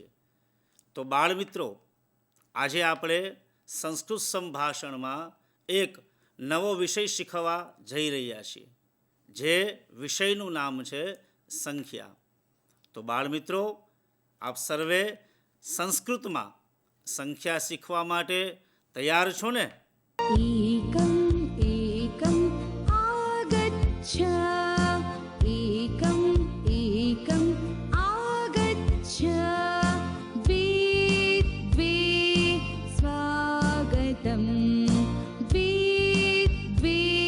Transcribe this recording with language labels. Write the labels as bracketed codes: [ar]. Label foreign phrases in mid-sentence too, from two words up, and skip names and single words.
[gu] તો બાળમિત્રો, આજે આપણે સંસ્કૃત સંભાષણમાં એક નવો વિષય શીખવા જઈ રહ્યા છીએ, જે વિષયનું નામ છે સંખ્યા. તો બાળમિત્રો, આપ સર્વે સંસ્કૃતમાં સંખ્યા શીખવા માટે તૈયાર છો ને? [sa] एकं एकं आगच्छ एकं एकं आगच्छ द्वे द्वे स्वागतं द्वे द्वे